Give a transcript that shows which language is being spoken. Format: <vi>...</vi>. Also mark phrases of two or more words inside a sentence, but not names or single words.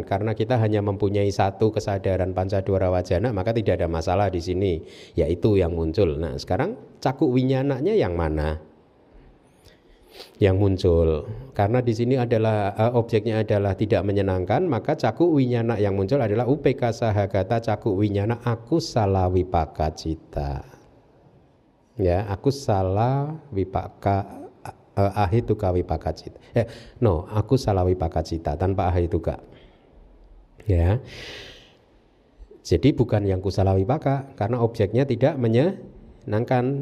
<id>Karena kita hanya mempunyai satu kesadaran</id> <pi>panca dwara wajana,</pi> <id>maka tidak ada masalah di sini, yaitu yang muncul. Nah, sekarang</id> <pi>cakuk winyananya</pi> <id>yang mana? Yang muncul. Karena di sini adalah objeknya adalah tidak menyenangkan, maka</id> <pi>cakuk winyana</pi> <id>yang muncul adalah</id> <pi>upeka sahagata cakuk winyana akusala wipaka cita. Ya, akusala wipaka ahituka wipaka cita. Akusala wipaka cita tanpa ahituka.</pi> <id>Ya. Jadi bukan yang</id> <pi>kusala wipaka</pi> <id>karena objeknya tidak menyenangkan.</id>